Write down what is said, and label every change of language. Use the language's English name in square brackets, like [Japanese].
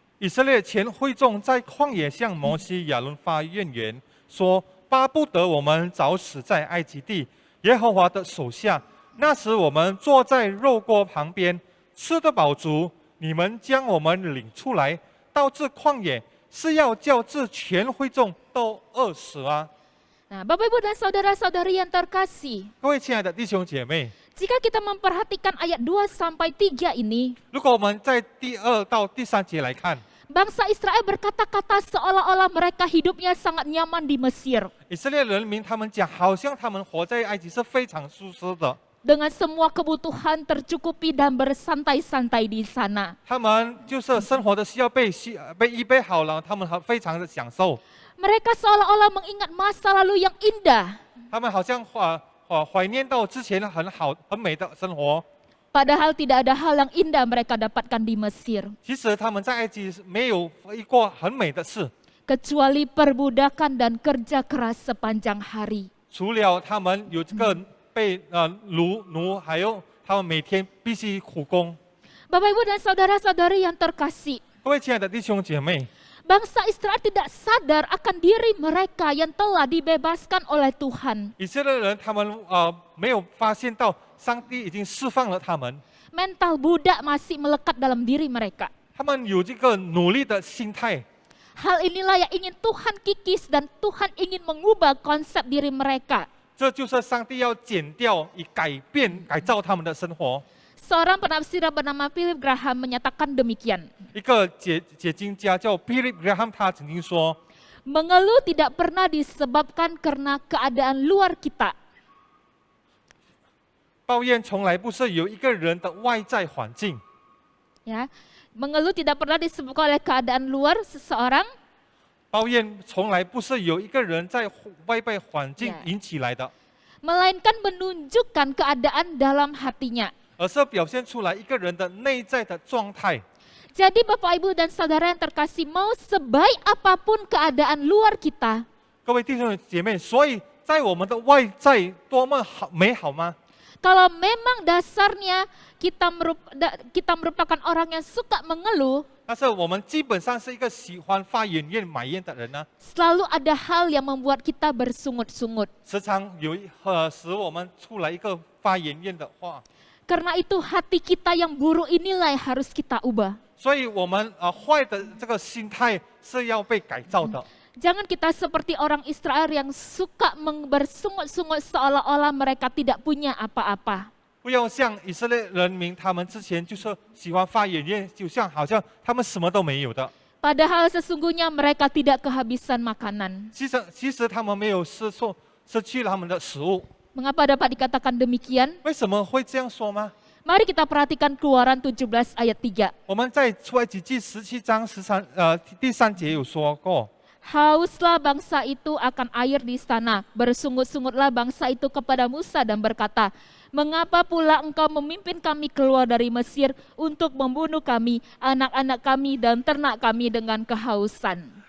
[Chinese] 以色列全会众在旷野向摩西、亚伦发怨言，说：“巴不得我们早死在埃及地，耶和华的手下。那时我们坐在肉锅旁边，吃得饱足。你们将我们领出来，到这旷野，是要叫这全会众都饿死啊！” [Indonesian] Nah, Bapak Ibu dan saudara-saudari yang terkasih, [Chinese] 各位亲爱的弟兄姐妹， [Indonesian] jika kita memperhatikan ayat 2 sampai 3 ini, [Chinese] 如果我们在第2到第3节来看， [Indonesian] bangsa Israel berkata-kata seolah-olah mereka hidupnya sangat nyaman di Mesir. [Chinese] 以色列人民他们讲，好像他们活在埃及是非常舒适的， [Indonesian] Dengan semua kebutuhan tercukupi dan bersantai-santai di sana. [Chinese] 他们就是生活的需要被预备好了，他们非常的享受， [Indonesian] Mereka seolah-olah mengingat masa lalu yang indah. [Chinese] 他们好像怀念到之前很好很美的生活。 [Indonesian] Padahal tidak ada hal yang indah mereka dapatkan di Mesir. [Chinese] 其实他们在埃及没有遇过很美的事， [Indonesian] Kecuali perbudakan dan kerja keras sepanjang hari. [Chinese] 除了他们有这个被奴，还有他们每天必须苦工。 [Indonesian] Bapak Ibu dan saudara-saudari yang terkasih, [Chinese] 各位亲爱的弟兄姐妹， [Indonesian] bangsa Israel tidak sadar akan diri mereka yang telah dibebaskan oleh Tuhan. [Chinese] 以色列人他们没有发现到上帝已经释放了他们， [Indonesian] Mental budak masih melekat dalam diri mereka. [Chinese] 他们有这个努力的心态。 [Indonesian] Hal inilah yang ingin Tuhan kikis dan Tuhan ingin mengubah konsep diri mereka. [Chinese] 这就是上帝要剪掉，以改造他们的生活。 [Indonesian] Seorang penafsir bernama Philip Graham menyatakan demikian. [Chinese] 一个解经家叫 Philip Graham， 他曾经说， [Indonesian] Mengeluh tidak pernah disebabkan karena keadaan luar kita. [Chinese] 抱怨从来不是有一个人的外在环境， [Indonesian] Ya, mengeluh tidak pernah disebabkan oleh keadaan luar seseorang, [Chinese] 抱怨从来不是有一个人在外在环境 Yeah. 引起来的， [Indonesian] melainkan menunjukkan keadaan dalam hatinya. [Chinese] 而是表现出来一个人的内在的状态。 [Indonesian] Jadi Bapak Ibu dan Saudara yang terkasih, mau sebaik apapun keadaan luar kita, [Chinese] 各位弟兄姐妹，所以在我们的外在多么好美好吗？ [Indonesian] kalau memang dasarnya kita merupakan orang yang suka mengeluh, [Chinese] 但是我们基本上是一个喜欢发怨言、埋怨的人呢， [Indonesian] selalu ada hal yang membuat kita bersungut-sungut. [Chinese] 时常使我们出来一个发怨言的话。 [Indonesian] Karena itu hati kita yang buruk inilah yang harus kita ubah. [Chinese] 所以我们坏的这个心态是要被改造的。 [Indonesian] Jangan kita seperti orang Israel yang suka bersungut-sungut seolah-olah mereka tidak punya apa-apa. [Chinese] 不要像以色列人民，他们之前就是喜欢发怨言，好像他们什么都没有的。 [Indonesian] Padahal sesungguhnya mereka tidak kehabisan makanan. [Chinese] 其实他们没有失去了他们的食物。 [Indonesian] Mengapa dapat dikatakan demikian? [Chinese] 为什么会这样说吗？ [Indonesian] Mari kita perhatikan Keluaran 17 ayat 3. [Chinese] 我们在出埃及记17章第3节有说过， [Indonesian] Hauslah bangsa itu akan air di sana. Bersungut-sungutlah bangsa itu kepada Musa dan berkata, mengapa pula engkau memimpin kami keluar dari Mesir untuk membunuh kami, anak-anak kami dan ternak kami dengan kehausan.